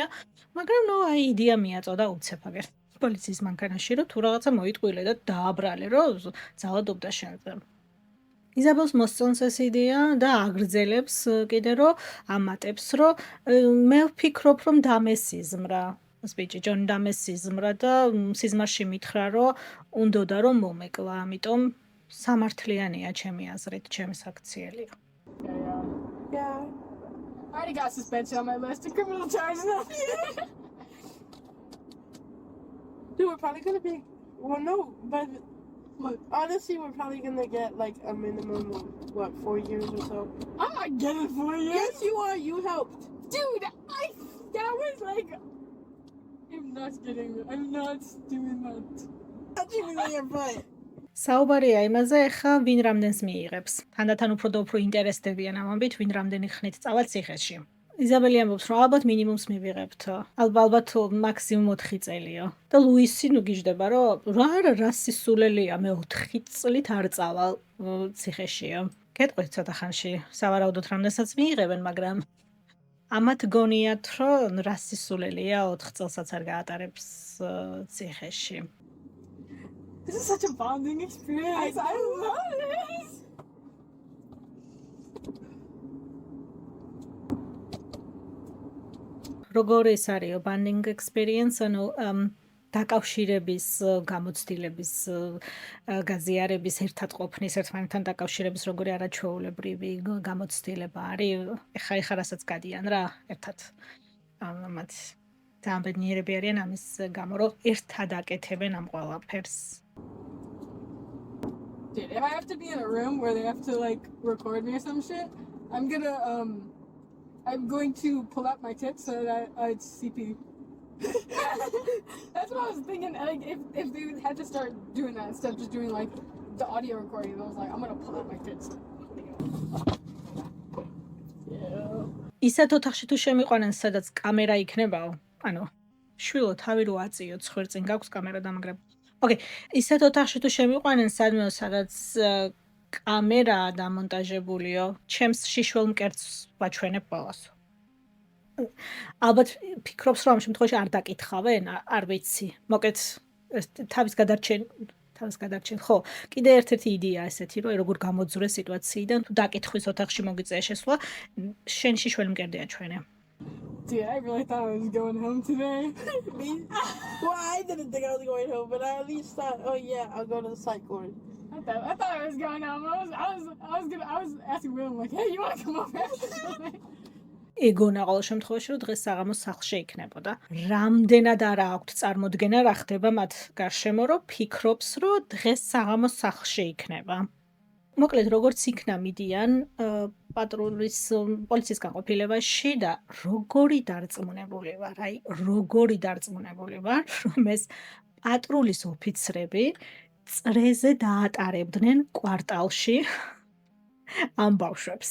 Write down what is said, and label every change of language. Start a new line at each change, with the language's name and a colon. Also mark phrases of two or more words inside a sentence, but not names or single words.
Georgian: მაგრამ ნუ აი იდეა მიაწოდა უცებ აგერ პოლიციის მანქანაში რომ თუ რაღაცა მოიტყვილე და დააბრალე რომ ძალადობდა შენზე იზაბელს მოსწონს ეს იდეა და აგრძელებს კიდე რომ ამატებს რომ მე ვფიქრობ რომ დამესიზმრა ეს ბიჭი ჯონი დამესიზმრა და სიზმარში მითხრა რომ უნდოდა რომ მომეკლა ამიტომ სამართლიანია ჩემი აზრით, ჩემი საქციელია.
English: Yeah. I already got suspension on my list of criminal charges. Dude, we're probably gonna be. Well, no, but honestly, we're probably gonna get like a minimum of what 4 years or so. I'm not getting 4 years. Yes, you are. You helped. Dude, that was like, I'm not getting it. I'm not doing that. Touching me on your butt.
Georgian: საუბარია იმაზე, ხა ვინ რამდენს მიიღებს. თანდათან უფრო და უფრო ინტერესდებიან ამბით, ვინ რამდენი ხნით წავალ ციხეში. იზაბელი ამბობს, რომ ალბათ მინიმუმს მივიღებთ. ალბათ მაქსიმუმ 4 წელიო. და ლუისი ნუ გიждდება, რომ რა სისულელია, მე 4 წლით არ წავალ ციხეშიო. გეტყვით ცოტა ხანში, სავარაუდოდ რამდენსაც მიიღებენ, მაგრამ ამათ გონიათ, რომ რა სისულელია 4 წელსაც არ გაატარებს ციხეში.
English: This is such a bonding experience. I love this.
Georgian: როგორი ის არის
English: bonding experience,
Georgian: ანუ დაკავშირების, გამოცდილების, გაზიარების, ერთად ყოფნის, ერთმანეთთან დაკავშირების როგორი არაჩვეულებრივი გამოცდილება არის. ეხა რასაც გადიან რა, ერთად მათ ძალიან ბედნიერები არიან ამის გამო, რომ ერთად აკეთებენ ამ ყველაფერს.
English: Dude, if I have to be in a room where they have to like record me or some shit, I'm going to pull out my tits so that I'd CP. That's what I was thinking. Like, if they had to start doing that instead of just doing like the audio recording, I was like, I'm gonna pull out my tits. Yeah.
Georgian: ისეთ ოთახში თუ შემიყვანენ, სადაც კამერა იქნებაო, ანუ შვილო თავი რო აწიო, ხვერწინ გაქვს კამერა დამაგრებ. Okay, ისეთ ოთახში თუ შემიყვანენ, სადაც კამერაა დამონტაჟებულიო, ჩემს შიშველ მკერდს ვაჩვენებ ყველას. ალბათ ფიქრობს, რომ ამ შემთხვევაში არ დაკითხავენ, არ ვიცი. მოკეთ თავის გადარჩენ, ხო. კიდე ერთ-ერთი იდეა ესეთი, რომ როგორ გამოძვრე სიტუაციიდან, თუ დაკითხვის ოთახში მოგიწია შესვლა, შენ შიშველი მკერდი აჩვენე.
English: Dude, I really thought I was going home today. Me? Well, I didn't think I was going home, but I at least thought, oh yeah, I'll go to the psych ward. I thought I was going home. I was asking Will, like, hey, you want to come over?
Georgian: ეგონა ყოველ შემთხვევაში, რომ დღეს საღამოს სახლში იქნებოდა. რამდენად არა აქვთ წარმოდგენა, რა ხდება მათ გარშემო, რომ ფიქრობს, რომ დღეს საღამოს სახლში იქნება. მოკლედ, როგორც იქნა მიდიან პოლიციის განყოფილებაში და როგორი დარწმუნებული ვარ, როგორი დარწმუნებული ვარ, რომ ეს პატრულის ოფიცრები წრეზე დაატარებდნენ კვარტალში ამ ბავშვებს.